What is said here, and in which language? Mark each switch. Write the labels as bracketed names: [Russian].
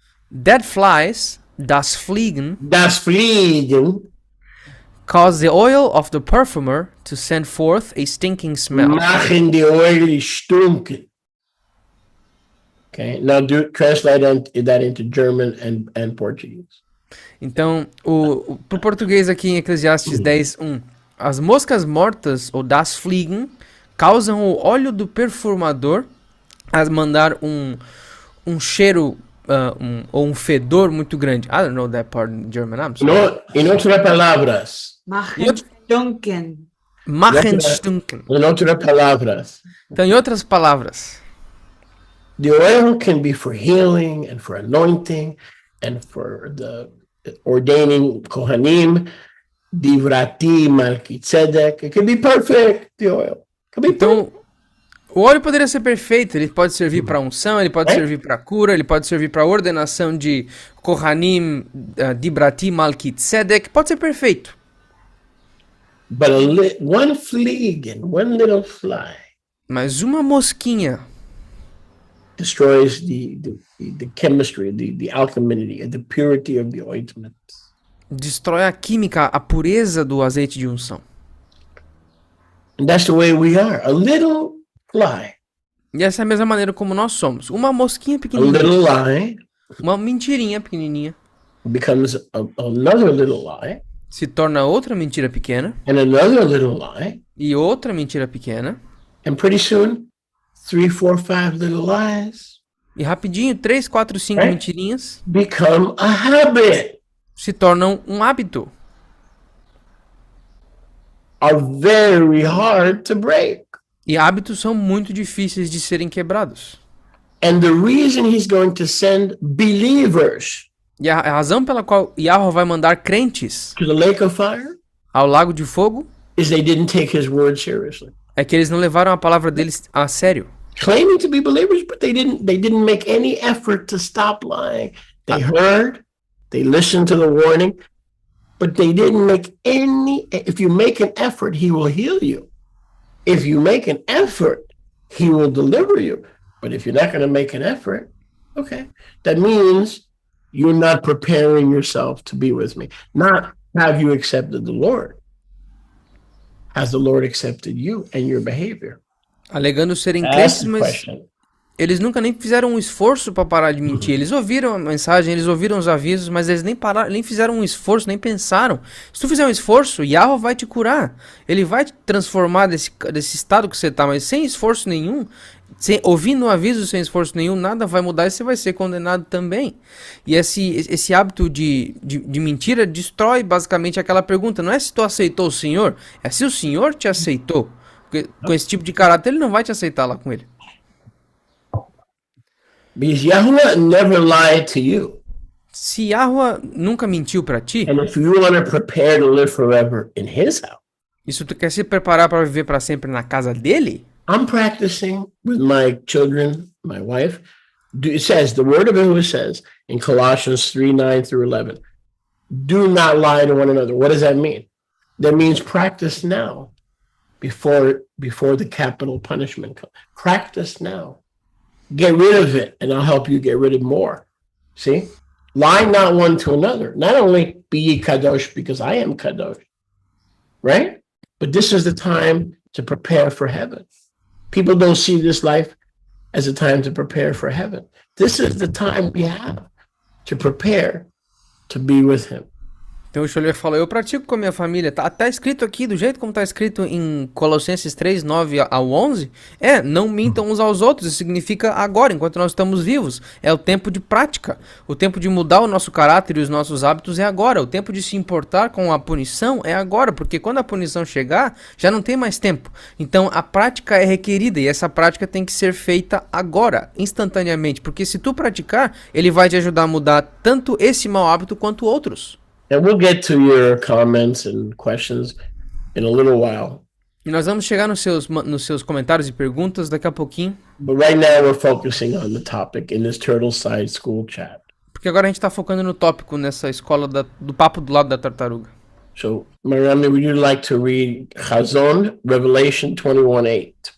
[English] Dead flies, [German] das Fliegen, Das Fliegen [English] cause the oil of the perfumer to send forth a stinking smell. [German] machen die Oil stunken. [English] Okay, now translate that into German and Portuguese. [Portuguese] Então, pro português aqui em Eclesiastes 10:1, as moscas mortas, ou [German] das Fliegen, [Portuguese] causam o óleo do perfumador a mandar um cheiro ou um fedor muito grande. [English] I don't know that part in German, I'm sorry. [Spanish] No, en otras palabras, [German] Machen stunken. Machen stunken. [Spanish] en otras palabras, [Portuguese] Então, em outras palavras, [English] the oil can be for healing and for anointing and for the ordaining Kohanim, Divrati, Melchizedek. It can be perfect, the oil. It can be [Portuguese] então, o óleo poderia ser perfeito, ele pode servir para unção, ele pode servir para cura, ele pode servir para ordenação de Kohanim, Dibrati, Malkitzedek, pode ser perfeito. [English] But one fleegan, one little fly [Portuguese] Mas uma mosquinha [English] destroys the chemistry, the alkalinity, the purity of the ointment. [Portuguese] destrói a química, a pureza do azeite de unção. [English] And that's the way we are. A little fly, [Portuguese] E essa é a mesma maneira como nós somos. Uma mosquinha [English] a [Portuguese] pequenininha, [English] little lie [Portuguese] uma mentirinha pequenininha, [English] becomes another little lie, [Portuguese] se torna outra mentira pequena, [English] and another little lie, [Portuguese] e outra mentira pequena, [English] and pretty soon, 3, 4, 5 little lies [Portuguese] e rapidinho, 3, 4, 5 É? mentirinhas [English] become a habit. [Portuguese] se tornam um hábito. [English] Are very hard to break. [Portuguese] E hábitos são muito difíceis de serem quebrados. [English] And the reason he's going to send believers [Portuguese] E a razão pela qual Yahweh vai mandar crentes [English] to the lake of fire [Portuguese] ao lago de fogo [English] is they didn't take his word seriously. [Portuguese] é que eles não levaram a palavra deles a sério. [English] Claiming to be believers, but they didn't make any effort to stop lying. They heard, they listened to the warning, but they didn't make any. If you make an effort, he will heal you. If you make an effort, he will deliver you. But if you're not going to make an effort, okay, that means you're not preparing yourself to be with me. Not have you accepted the Lord. Has the Lord accepted you and your behavior? [Portuguese] Alegando serem [English] That's [Portuguese] crentes, [English] the [Portuguese] mas [English] question. [Portuguese] eles nunca nem fizeram um esforço para parar de mentir. Eles ouviram a mensagem, eles ouviram os avisos, mas eles nem fizeram um esforço, nem pensaram. Se tu fizer um esforço, Yahweh vai te curar. Ele vai te transformar desse estado que você tá, mas sem esforço nenhum, ouvindo o aviso sem esforço nenhum, nada vai mudar e você vai ser condenado também. E esse hábito de mentira destrói basicamente aquela pergunta. Não é se tu aceitou o Senhor, é se o Senhor te aceitou. Porque com esse tipo de caráter, ele não vai te aceitar lá com ele. [English] Because Yahweh never lied to you. [Portuguese] Se Yahweh nunca mentiu para ti, [English] And if you want to prepare to live forever in his house, [Portuguese] e se tu quer se preparar para viver para sempre na casa dele, [English] I'm practicing with my children, my wife. It says, the word of Yahweh says in Colossians 3:9-11, do not lie to one another. What does that mean? That means practice now before the capital punishment comes. Practice now. Get rid of it, and I'll help you get rid of more. See? Lie not one to another. Not only be ye kadosh because I am kadosh, right? But this is the time to prepare for heaven. People don't see this life as a time to prepare for heaven. This is the time we have to prepare to be with him. [Portuguese] então o Scholler fala, eu pratico com a minha família, tá escrito aqui, do jeito como tá escrito em Colossenses 3, 9 ao 11, não mintam uns aos outros, isso significa agora, enquanto nós estamos vivos, é o tempo de prática, o tempo de mudar o nosso caráter e os nossos hábitos é agora, o tempo de se importar com a punição é agora, porque quando a punição chegar, já não tem mais tempo, então a prática é requerida e essa prática tem que ser feita agora, instantaneamente, porque se tu praticar, ele vai te ajudar a mudar tanto esse mau hábito quanto outros. [English] And we'll get to your comments and questions in a little while. [Portuguese] E nós vamos chegar nos seus comentários e perguntas daqui a pouquinho. [English] But right now we're focusing on the topic in this Turtle Side School chat. [Portuguese] Porque agora a gente tá focando no tópico nessa escola do papo do lado da tartaruga. [English] So, Mariam, would you like to read Chazon, Revelation 21:8?